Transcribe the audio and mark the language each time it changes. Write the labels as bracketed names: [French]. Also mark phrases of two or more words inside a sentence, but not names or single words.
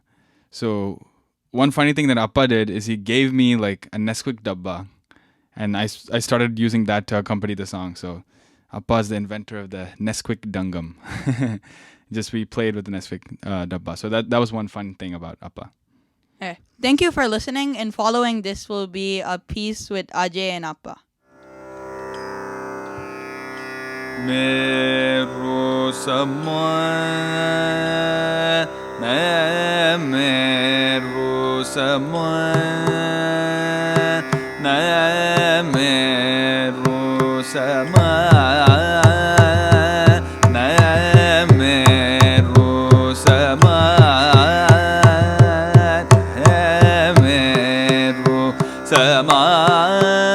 [English] So one funny thing that Appa did is he gave me like a Nesquik dabba, and I started using that to accompany the song. So Appa is the inventor of the Nesquik dungam. Just we played with the Nesquik dabba. So that was one fun thing about Appa. Okay. Thank you for listening, and following this will be a piece with Ajay and Appa. Meru samay na meru samay na meru samay na meru samay na meru samay